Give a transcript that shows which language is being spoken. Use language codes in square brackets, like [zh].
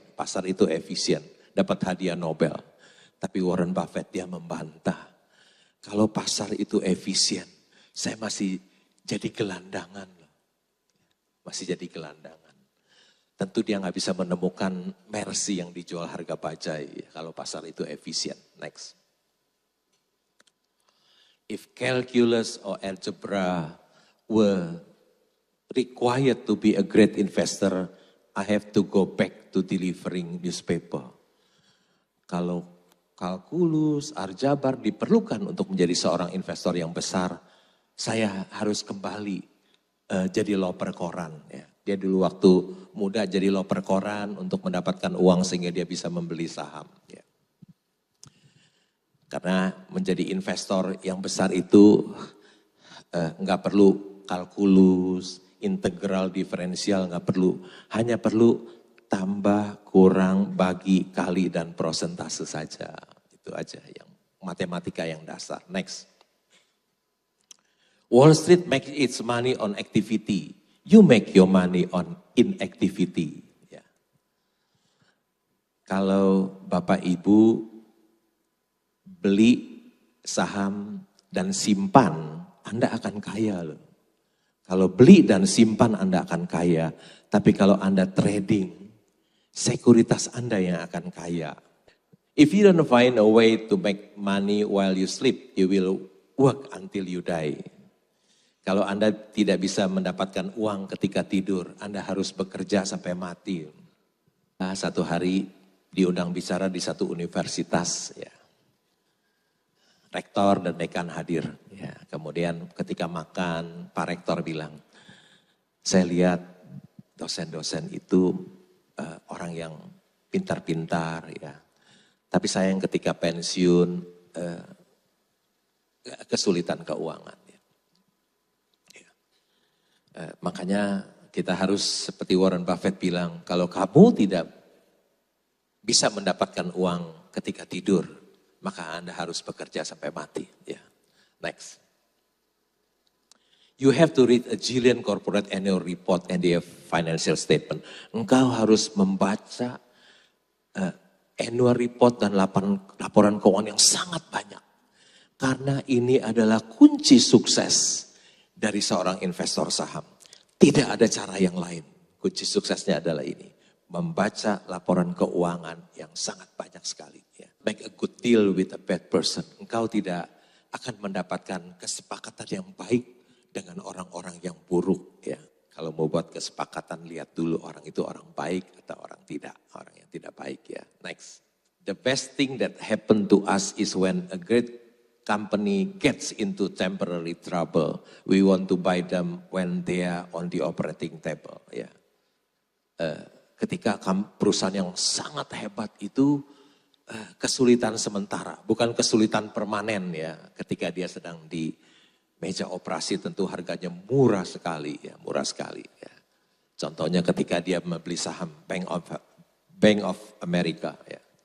[id] Pasar itu efisien, dapat hadiah Nobel. Tapi Warren Buffett dia membantah. Kalau pasar itu efisien, saya masih jadi gelandangan. Masih jadi gelandangan. Tentu dia nggak bisa menemukan Mercy yang dijual harga bajai kalau pasar itu efisien. [en] Next. If calculus or algebra were required to be a great investor, I have to go back to delivering newspaper. [id] Kalau kalkulus, aljabar diperlukan untuk menjadi seorang investor yang besar, saya harus kembali jadi loper koran. Ya. Dia dulu waktu muda jadi loper koran untuk mendapatkan uang sehingga dia bisa membeli saham. Ya. Karena menjadi investor yang besar itu nggak perlu kalkulus, integral, diferensial, nggak perlu. Hanya perlu tambah, kurang, bagi, kali, dan prosentase saja. Itu aja yang matematika yang dasar. [en] Next. Wall Street makes its money on activity. You make your money on inactivity. [id] Ya. Kalau Bapak Ibu beli saham dan simpan, Anda akan kaya loh. Kalau beli dan simpan Anda akan kaya. Tapi kalau Anda trading, sekuritas Anda yang akan kaya. [en] If you don't find a way to make money while you sleep, you will work until you die. [id] Kalau Anda tidak bisa mendapatkan uang ketika tidur, Anda harus bekerja sampai mati. Satu hari diundang bicara di satu universitas, ya. Rektor dan dekan hadir. Ya. Kemudian ketika makan, Pak Rektor bilang, saya lihat dosen-dosen itu orang yang pintar-pintar, ya. Tapi sayang ketika pensiun kesulitan keuangan. Ya. Ya. Makanya kita harus seperti Warren Buffett bilang, kalau kamu tidak bisa mendapatkan uang ketika tidur, maka Anda harus bekerja sampai mati. Ya. Next. [en] You have to read a jillion corporate annual report and their financial statement. [id] Engkau harus membaca annual report dan laporan keuangan yang sangat banyak. Karena ini adalah kunci sukses dari seorang investor saham. Tidak ada cara yang lain. Kunci suksesnya adalah ini. Membaca laporan keuangan yang sangat banyak sekali. Ya. [en] Make a good deal with a bad person. [id] Engkau tidak akan mendapatkan kesepakatan yang baik dengan orang-orang yang buruk. Ya. Kalau mau buat kesepakatan, lihat dulu orang itu orang baik atau orang tidak. Orang yang tidak baik ya. [en] Next. The best thing that happened to us is when a great company gets into temporary trouble. We want to buy them when they are on the operating table. [id] Ya. Ketika perusahaan yang sangat hebat itu kesulitan sementara. Bukan kesulitan permanen ya. Ketika dia sedang di meja operasi tentu harganya murah sekali ya, murah sekali ya. Contohnya ketika dia membeli saham Bank of America ya.